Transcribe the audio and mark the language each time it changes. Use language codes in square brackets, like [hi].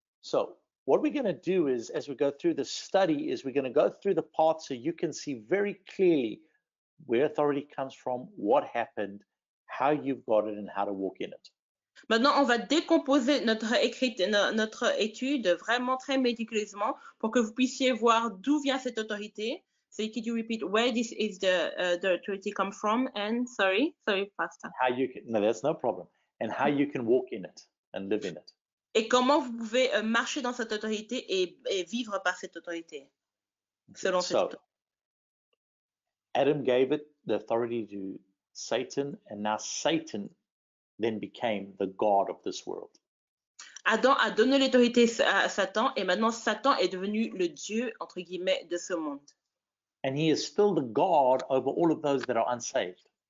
[en] So what we're going to do is, as we go through the study, is we're going to go through the parts so you can see very clearly where authority comes from, what happened, how you've got it, and how to walk in it. [fr] Maintenant, on va décomposer notre étude vraiment très méticuleusement pour que vous puissiez voir d'où vient cette autorité. [en] So could you repeat where this is the authority come from? And sorry, Pastor. How you can, no, that's no problem. And how you can walk in it and live in it. [fr] Et comment vous pouvez marcher dans cette autorité et vivre par cette autorité, selon cette autorité. [en] Adam gave it the authority to Satan, and now Satan then became the god of this world. [fr] Adam a donné l'autorité à Satan, et maintenant Satan est devenu le Dieu, entre guillemets, de ce monde. [en] And he is still the God over all of those that are unsaved.